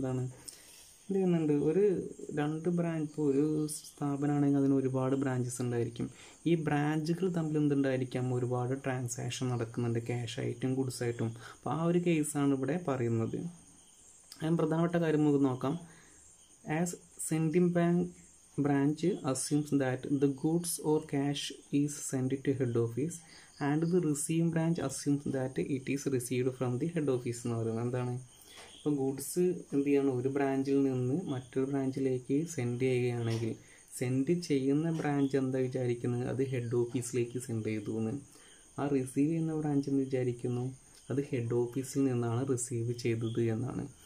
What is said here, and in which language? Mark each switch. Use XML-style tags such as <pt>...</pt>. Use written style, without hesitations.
<ml>എന്താണ് ഇത് ചെയ്യുന്നുണ്ട്, ഒരു രണ്ട് ബ്രാഞ്ച്, ഇപ്പോൾ ഒരു സ്ഥാപനമാണെങ്കിൽ അതിന് ഒരുപാട് ബ്രാഞ്ചസ് ഉണ്ടായിരിക്കും. ഈ ബ്രാഞ്ചുകൾ തമ്മിൽ എന്തുണ്ടായിരിക്കാം ഒരുപാട് ട്രാൻസാക്ഷൻ നടക്കുന്നുണ്ട്, ക്യാഷ് ആയിട്ടും ഗുഡ്സ് ആയിട്ടും. അപ്പോൾ ആ ഒരു കേസാണ് ഇവിടെ പറയുന്നത്. അതിന് പ്രധാനപ്പെട്ട കാര്യം നമുക്ക് നോക്കാം.</ml> <en>as sending bank branch assumes that the goods or cash is sent to head office and the receiving branch assumes that it is received from the head office</en> <ml>എന്ന് പറയുന്നത്. എന്താണ് ഇപ്പോൾ ഗുഡ്സ് എന്ത് ചെയ്യണം ഒരു ബ്രാഞ്ചിൽ നിന്ന് മറ്റൊരു ബ്രാഞ്ചിലേക്ക് സെൻഡ് ചെയ്യുകയാണെങ്കിൽ സെൻഡ് ചെയ്യുന്ന ബ്രാഞ്ച് എന്താ വിചാരിക്കുന്നത് അത് ഹെഡ് ഓഫീസിലേക്ക് സെൻഡ് ചെയ്തു എന്ന്. ആ റിസീവ് ചെയ്യുന്ന ബ്രാഞ്ച് എന്ന് വിചാരിക്കുന്നു അത് ഹെഡ് ഓഫീസിൽ നിന്നാണ് റിസീവ് ചെയ്തത് എന്നാണ്.</ml>